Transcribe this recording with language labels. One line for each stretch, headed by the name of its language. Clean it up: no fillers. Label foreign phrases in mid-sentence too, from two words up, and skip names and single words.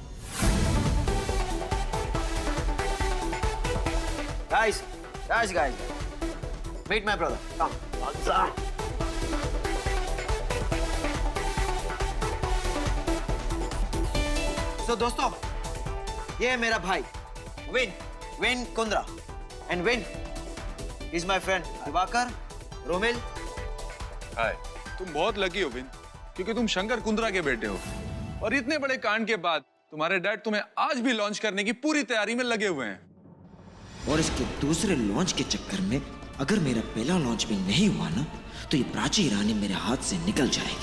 English: Guys, meet my brother. Come.
Hindi: So दोस्तों, ये है मेरा भाई विन कुंद्रा,
English: and विन is my friend दिवाकर, रोमिल।
Hindi: हाय, तुम बहुत लकी हो विन, क्योंकि तुम शंकर कुंद्रा के बेटे हो, और इतने बड़े कांड के बाद तुम्हारे डैड तुम्हें आज भी लॉन्च करने की पूरी तैयारी में लगे हुए हैं। और इसके दूसरे लॉन्च के चक्कर में अगर मेरा पहला लॉन्च भी नहीं हुआ ना, तो ये प्राची ईरानी मेरे हाथ से निकल जाएगी।